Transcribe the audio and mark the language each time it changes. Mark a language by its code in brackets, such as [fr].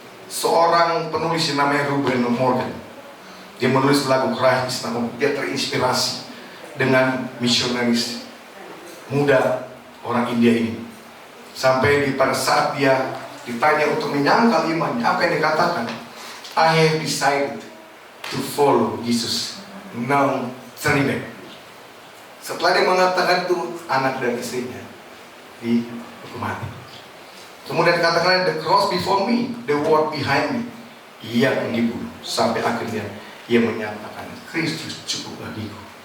[id] Seorang penulis yang namanya Ruben Morgan, dia menulis lagu [en] Christ is enough for me. [id] Dia terinspirasi dengan misionaris muda orang India ini. Sampai pada saat dia ditanya untuk menyangkal imannya, apa yang dikatakan? [en] I have decided to follow Jesus, now turning back. [id] Setelah dia mengatakan itu, anak dan istrinya dihukum mati. Kemudian dikatakan, [en] the cross before me, the world behind me. [id] Ia yang dibunuh. Sampai akhirnya ia menyatakan, Kristus cukup bagiku.